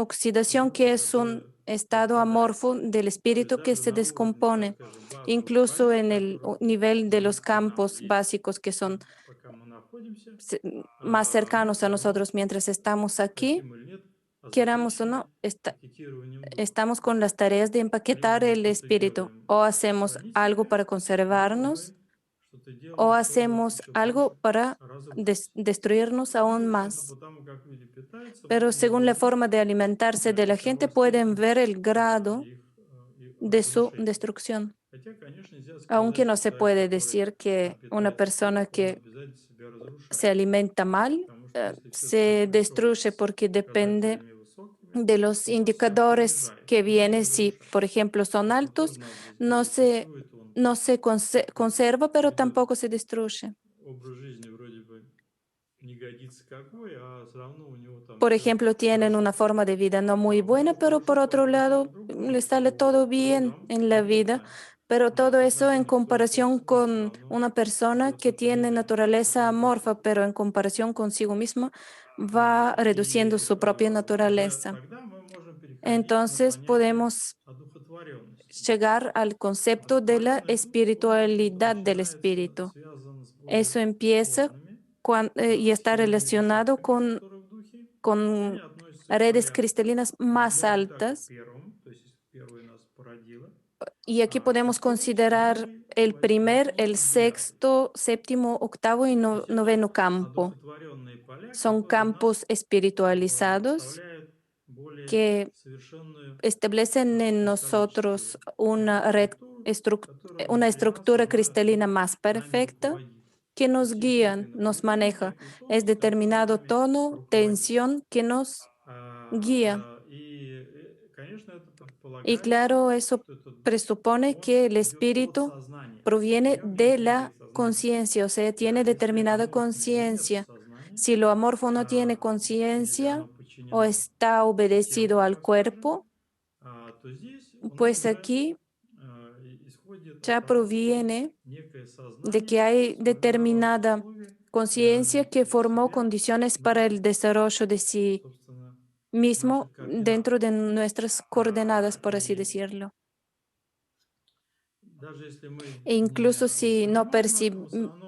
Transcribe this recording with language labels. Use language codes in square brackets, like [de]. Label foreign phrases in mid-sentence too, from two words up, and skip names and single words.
[es] oxidación, que es un [ru] которое [es] estado [ru] пропадает. [es] amorfo del [ru] То есть [es] espíritu que [ru] даже [es] se [ru] на уровне, так [es] descompone, [ru] скажем, базовых [es] incluso [ru] полей, [es] en el [ru] которые [es] nivel de los [ru] к нам [es] campos [ru] есть, [es] básicos que son [ru] пока мы находимся, [es] más [ru] мы [es] cercanos a [ru] все равно, [es] nosotros mientras estamos aquí, [ru] хотим или нет, [es] queramos o [ru] озадачены [es] no, [ru] этикетированием духа. [es] estamos con las tareas de [ru] Либо [es] empaquetar [ru] мы [es] el [ru] что-то [es] espíritu. [ru] делаем [es] O hacemos algo [ru] хранительное, [es] para [ru] либо [es] conservarnos, [ru] мы что-то [es] o [ru] делаем, чтобы [es] hacemos [ru] еще больше [es] algo para [ru] разрушить. [es] destruirnos [ru] Ну [es] aún [ru] и судя [es] más. [ru] по тому, как люди питаются, [es] Pero [ru] можно [es] según la [ru] увидеть [es] forma de alimentarse de la gente, [ru] таковой [es] pueden [ru] степень [es] ver el grado [ru] их [es] de su [ru] разрушения. [es] destrucción. [ru] Хотя, конечно, нельзя [es] Aunque [ru] сказать, [es] no [ru] что [es] se [ru] человек, [es] puede [ru] который [es] decir que una [ru] питается [es] persona [ru] плохо, он [es] que [ru] обязательно себя [es] se [ru] разрушает. [es] alimenta mal [ru] Потому что если все-таки [es] se [ru] пришел [es] destruye [ru] с [es] porque depende [ru] показателями высокими, [es] de los [ru] он себя [es] indicadores [ru] понижает, [es] que [ru] но не [es] vienen. Si, por [ru] разрушает. [es] ejemplo, son [ru] Поэтому [es] altos, [ru] тоже надо здесь [es] no [ru] говорить, [es] se, [ru] существует он [es] no se [ru] такой [es] conserva, pero [ru] либо [es] tampoco se destruye. [ru] образ жизни вроде бы не годится какой, а все равно у него там [es] Por [ru] все [es] ejemplo, tienen una [ru] хорошо. [es] forma de vida no muy [ru] У [es] buena, [ru] него [es] pero [ru] хорошо [es] por [ru] по [es] otro [ru] отношению к [es] lado [ru] другому [es] le sale todo [ru] по [es] bien [ru] трудам, [es] en la vida. [ru] аморфное, [es] Pero todo [ru] по [es] eso en [ru] отношению к своим [es] comparación [ru] собственным все [es] con [ru] равно [es] una persona [ru] идет на [es] que tiene [ru] понижение. [es] naturaleza [ru] Это [es] amorfa, [ru] естественно. [es] pero en comparación consigo misma va reduciendo su propia [ru] Уже [es] naturaleza. [ru] тогда мы можем переходить на [es] Entonces [ru] понятие [es] podemos [ru] одухотворенности духа. [es] llegar al concepto de la [ru] Одухотворенный дух, он [es] espiritualidad del [ru] начинается, [es] espíritu. [ru] связан с более [es] Eso empieza [ru] сложными, [es] y está [ru] сложными [es] relacionado [ru] высотками, которые в духе, и они [es] con [ru] относятся к [es] redes [ru] полям, [es] cristalinas más [ru] может быть, так и к [es] altas. [ru] первому, то есть первый нас породило, [es] Y aquí podemos [ru] шестой, [es] considerar [ru] седьмой, [es] el primer, [ru] восьмой [es] el [ru] и девятый. [es] sexto, séptimo, octavo y [ru] То есть это [es] noveno campo. [ru] одухотворенные поля, [es] Son [ru] которые нас [es] campos espiritualizados [ru] вставляют более [es] que [ru] совершенную [es] establecen en nosotros [ru] кристаллическую структуру, которая [es] una [ru] внутри нас [es] estructura [ru] становится [es] cristalina [ru] уже [es] más [ru] нами [es] perfecta [ru] руководит. [es] que [ru] То [es] nos [ru] есть есть некое [es] guían, nos [ru] направление, [es] maneja. [ru] некий [es] Es [ru] тонус, который [es] determinado [ru] нами [es] tono, [ru] руководит. [es] tensión que nos guía. [ru] Конечно, это [es] Y [ru] предполагается, [es] claro, eso [ru] что этот дух, [es] presupone [ru] он [es] que el [ru] идет от [es] espíritu [ru] сознания. В [es] proviene [ru] нем [es] de [ru] есть некое [es] la [ru] сознание. [es] conciencia, o sea, [ru] Да, [es] tiene [ru] если [es] determinada [ru] аморфное нет [es] conciencia. [ru] сознания, [es] Si lo amorfo no tiene [ru] или [es] conciencia [ru] оно [es] o [ru] подчинено [es] está obedecido [ru] телу, [es] al [ru] так скажем, [es] cuerpo, [ru] то здесь у нас [es] pues [ru] уже [es] aquí [ru] исходит от [es] ya [ru] того, что [es] proviene [ru] некое [es] de que [ru] сознание [es] hay [ru] сформировало [es] determinada [ru] условия для [es] conciencia que [ru] развития [es] formó [ru] себя [es] condiciones para el [ru] внутри, [es] desarrollo de sí [ru] собственно, [es] mismo [ru] наших координат. [es] dentro de nuestras coordenadas, por así [ru] И [es] decirlo. [ru] даже если мы [es] E [ru] не [es] incluso si no [ru] воспринимаем это, мы все равно